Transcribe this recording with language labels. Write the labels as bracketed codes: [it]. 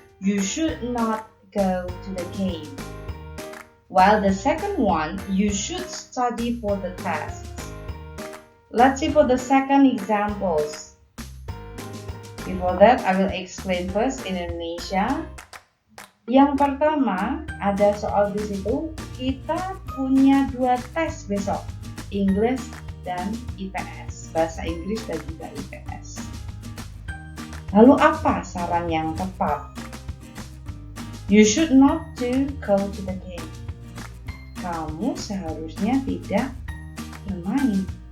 [en] You should not go to the game. While the second one, you should study for the tests. Let's see for the second examples. Before that, I will explain first in Indonesia. [id] Yang pertama, ada soal di situ. Kita punya 2 tes besok, English dan IPS, bahasa Inggris dan juga IPS. Lalu apa saran yang tepat? [en] You should not to go to the game. [id] Kamu seharusnya tidak bermain.